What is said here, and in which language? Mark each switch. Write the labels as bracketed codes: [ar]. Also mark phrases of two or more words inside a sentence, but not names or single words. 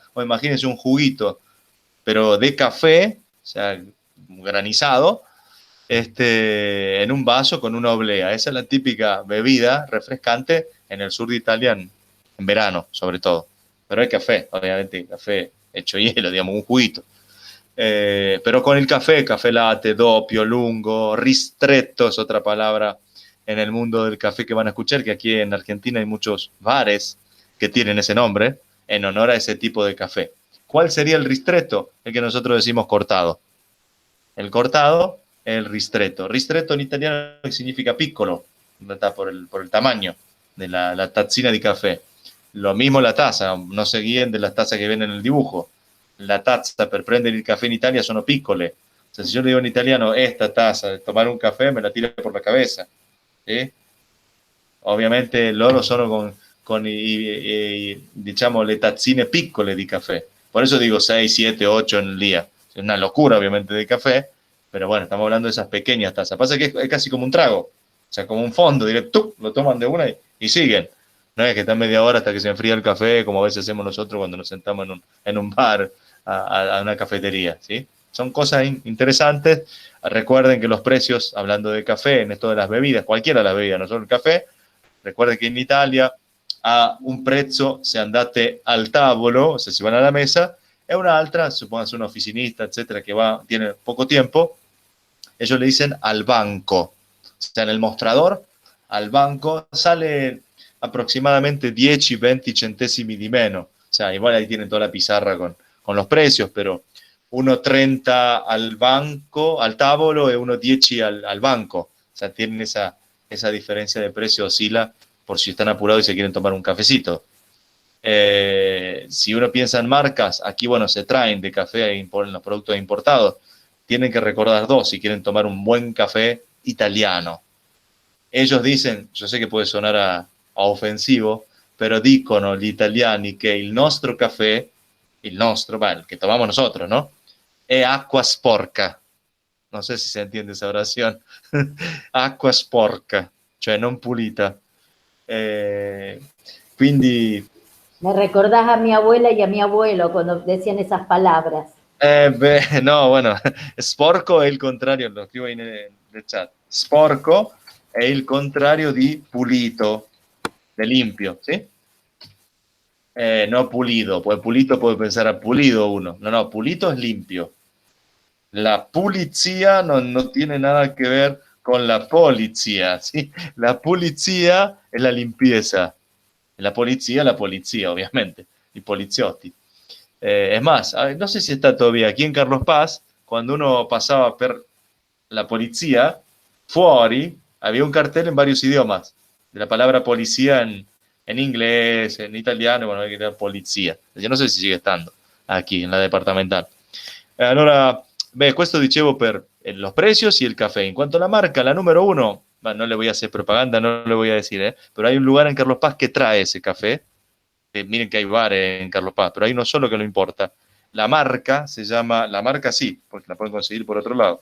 [es] O imagínense un juguito, pero de café, o sea, granizado, en un vaso con una oblea. Esa es la típica bebida refrescante en el sur de Italia en verano, sobre todo. Pero hay café, obviamente, café hecho hielo, digamos, un juguito. Pero con el café [it] latte, doppio, lungo, ristretto [es] es otra palabra en el mundo del café que van a escuchar, que aquí en Argentina hay muchos bares que tienen ese nombre en honor a ese tipo de café. ¿Cuál sería el ristretto? El que nosotros decimos cortado. El cortado es el ristretto. Ristretto en italiano significa piccolo, por el tamaño de la tazzina de café. Lo mismo la taza, no se guíen de las tazas que ven en el dibujo. [it] La tazza per prendere il caffè in Italia sono piccole. [es] O sea, si yo le digo en italiano, esta taza de tomar un café, me la tira por la cabeza. ¿Sí? [it] Ovviamente loro sono con diciamo, le tazzine piccole di caffè. [es] Por eso digo 6, 7, 8 en el día. Es una locura, obviamente, de café, pero bueno, estamos hablando de esas pequeñas tazas. Pasa que es casi como un trago, o sea, como un fondo, directo, lo toman de una y siguen. No es que están media hora hasta que se enfría el café, como a veces hacemos nosotros cuando nos sentamos en un bar, a una cafetería, ¿sí? Son cosas interesantes. Recuerden que los precios, hablando de café, en esto de las bebidas, cualquiera de las bebidas, no solo el café, recuerden que en Italia [it] a un prezzo se andate al tavolo, [es] o sea, si van a la mesa, [it] e un'altra, [es] supónganse un oficinista, etcétera, que tiene poco tiempo, ellos le dicen al banco. O sea, en el mostrador, al banco, sale aproximadamente 10-20 [it] centesimi di meno. [es] O sea, igual ahí tienen toda la pizarra con los precios, pero 1,30 al banco, [it] al tavolo, e 1,10 al banco. [es] O sea, tienen esa diferencia de precio, oscila por si están apurados y se quieren tomar un cafecito. Si uno piensa en marcas, aquí, bueno, se traen de café en los productos importados. Tienen que recordar dos si quieren tomar un buen café italiano. Ellos dicen, yo sé que puede sonar a ofensivo, pero [it] dicono gli italiani che il nostro caffè, [es] el que tomamos nosotros, ¿no? [it] È acqua sporca. [es] No sé si se entiende esa oración. [it] Acqua sporca, cioè non pulita. Quindi... [es] Me recordás a mi abuela y a mi abuelo cuando decían esas palabras. No, bueno, [it] sporco è il contrario, lo scrivo nel chat. Sporco è il contrario di pulito, [es] de limpio, ¿sí? No pulido, pues pulito puede pensar a pulido uno. No, pulito es limpio. La pulizia no tiene nada que ver con la policía, ¿sí? La pulizia es la limpieza. La policía, obviamente. [it] I poliziotti. [es] Es más, no sé si está todavía aquí en Carlos Paz, cuando uno pasaba per la policía, fuori, había un cartel en varios idiomas, de la palabra policía en inglés, en italiano, bueno, hay que era policía. Yo no sé si sigue estando aquí en la departamental. [it] Allora, questo dicevo per [es] los precios y el café. En cuanto a la marca, la número uno, no le voy a hacer propaganda, no le voy a decir, pero hay un lugar en Carlos Paz que trae ese café. Miren que hay bares en Carlos Paz, pero hay uno solo que lo importa. La marca se llama, la marca sí, porque la pueden conseguir por otro lado.